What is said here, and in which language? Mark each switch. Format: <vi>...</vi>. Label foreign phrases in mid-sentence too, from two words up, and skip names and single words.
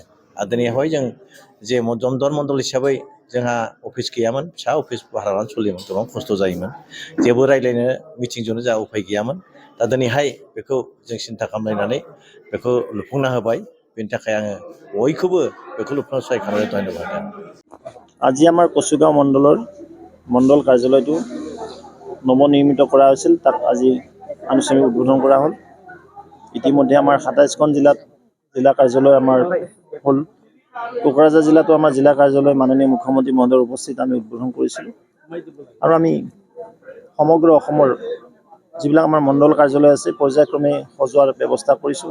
<brx>आरो दिनैहाय जों जे जमदुवार मण्डल हिसाबै जोंहा अफिस गैयामोन, फिसा अफिस भारा लानानै सोलियोमोन, गोबां खस्थ' जायोमोन, जेबो रायज्लायनो मिटिंजोंनो जोंहा उफाय गैयामोन। दा दिनैहाय बेखौ जों सिन्था खालामलायनानै बेखौ लुफुंना होबाय। बेनि थाखाय आङो बयखौबो बेखौ लुफुंना सहाय खालामनानै धन्यबाद होदों।</brx> <as>আজি আমাৰ কুসুগাঁও মণ্ডলৰ মণ্ডল কাৰ্যালয়টো নৱনিৰ্মিত কৰা হৈছিল, তাক আজি আনুষ্ঠানিক উদ্বোধন কৰা হ'ল। ইতিমধ্যে আমাৰ ২৭খন জিলাত জিলা কাৰ্যালয় আমাৰ হ'ল। কোকৰাঝাৰ জিলাতো আমাৰ জিলা কাৰ্যালয় মাননীয় মুখ্যমন্ত্ৰী মহোদয়ৰ উপস্থিত আমি উদ্বোধন কৰিছিলোঁ আৰু আমি সমগ্ৰ অসমৰ যিবিলাক আমাৰ মণ্ডল কাৰ্যালয় আছে পৰ্যায়ক্ৰমে সজোৱাৰ ব্যৱস্থা কৰিছোঁ।</as>